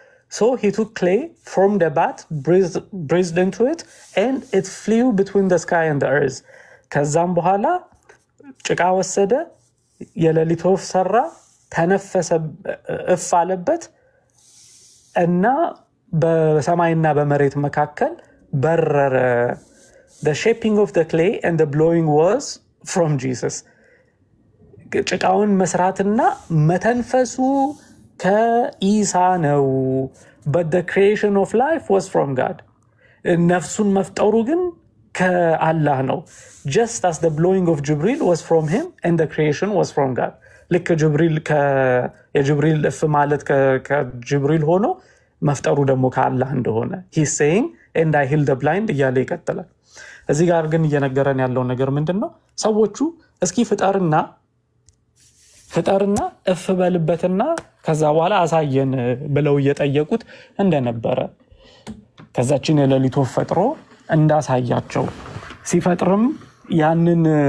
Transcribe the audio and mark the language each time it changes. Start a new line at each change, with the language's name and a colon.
English: so he took clay from the bat breathed into it and it flew between the sky and the earth.
Amharic: ከዛም በኋላ ጭቃ ወሰደ የሌሊት ወፍ ሰራ ተነፈሰ እፍ አለበት እና በሰማይና በመሬት መካከል በረረ።
English: the shaping of the clay and the blowing was from Jesus.
Amharic: ጭቃውን መስራትና መተንፈሱ ከኢሳ ነው
English: but the creation of life was from God.
Amharic: ነፍሱን መፍጠሩ ግን ከአላህ ነው
English: just as the blowing of Jibril was from him and the creation was from God.
Amharic: ልክ የጅብሪል እፍ ማለት ከጅብሪል ሆኖ መፍጠሩ ደግሞ ከአላህ እንደሆነ
English: he's saying and I heal the blind
Amharic: እያለ ይቀጥላል። እዚህ ጋር ግን እየነገረን ያለው ነገር ምንድን ነው? ሰዎቹ እስኪ ፍጠርና እፍ በልበትና ከዛ በኋላ አሳየን ብለው እየጠየቁት እንደነበረ ከዛችን የሌሊት ወፍ ፈጥሮ እንዳሳያቸው ሲፈጥርም ያንን